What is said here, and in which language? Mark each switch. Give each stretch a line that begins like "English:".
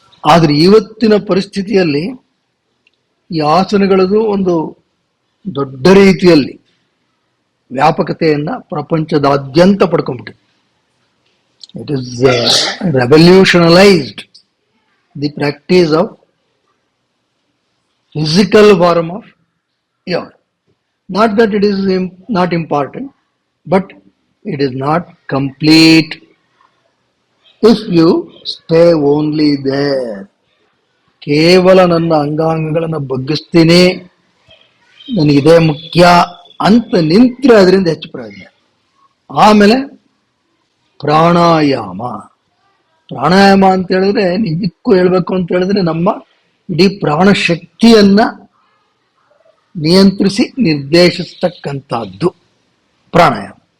Kannada: ಆದರೆ ಇವತ್ತಿನ ಪರಿಸ್ಥಿತಿಯಲ್ಲಿ ಈ ಆಸನಗಳದು ಒಂದು ದೊಡ್ಡ ರೀತಿಯಲ್ಲಿ ವ್ಯಾಪಕತೆಯನ್ನ ಪ್ರಪಂಚದಾದ್ಯಂತ ಪಡ್ಕೊಂಡ್ಬಿಟ್ಟಿದೆ.
English: It is revolutionalised the practice of physical form of yoga. Not that it is not important, but it is not complete if you stay only there.
Kannada: ಕೇವಲ ನನ್ನ ಅಂಗಾಂಗಗಳನ್ನು ಬಗ್ಗಿಸ್ತೀನಿ, ನನಗಿದೇ ಮುಖ್ಯ ಅಂತ ನಿಂತರೆ ಅದರಿಂದ ಹೆಚ್ಚು ಪ್ರಯೋಜನ. ಆಮೇಲೆ ಪ್ರಾಣಾಯಾಮ ಅಂತ ಹೇಳಿದ್ರೆ, ನಿಜಕ್ಕೂ ಹೇಳ್ಬೇಕು ಅಂತ ಹೇಳಿದ್ರೆ, ನಮ್ಮ ಇಡೀ ಪ್ರಾಣ ಶಕ್ತಿಯನ್ನ ನಿಯಂತ್ರಿಸಿ ನಿರ್ದೇಶಿಸ್ತಕ್ಕಂಥದ್ದು ಪ್ರಾಣಾಯಾಮ.